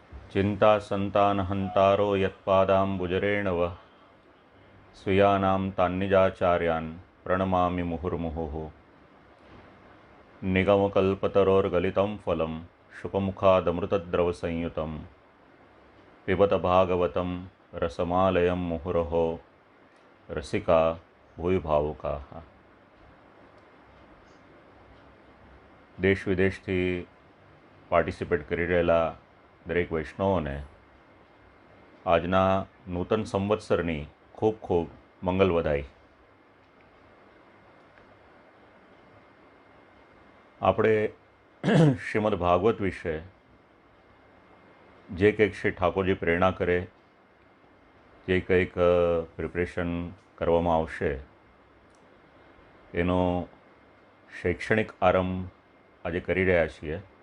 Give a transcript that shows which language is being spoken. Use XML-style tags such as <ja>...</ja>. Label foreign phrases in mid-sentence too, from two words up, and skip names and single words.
<sa>चिंता संतानहंतारो यत्पादाम्बुजरेणव स्वीयानां तान्निजाचार्यान् प्रणमामि मुहुर्मुहुः। निगमकल्पतरोर्गलितं फलं शुकमुखादमृतद्रवसंयुतं पिबत भागवतं रसमालयं मुहुरहो रसिका भूयभावुकाः।</sa> <gu>દેશ વિદેશથી પાર્ટિસિપેટ કરી રહેલા દરેક વૈષ્ણવોને આજના નૂતન સંવત્સરની ખૂબ ખૂબ મંગલ વધાઈ। આપણે શ્રીમદ ભાગવત વિશે જે કંઈક શ્રી ઠાકોરજી પ્રેરણા કરે, જે કંઈક પ્રિપરેશન કરવામાં આવશે એનો શૈક્ષણિક આરંભ આજે કરી રહ્યા છીએ।</gu>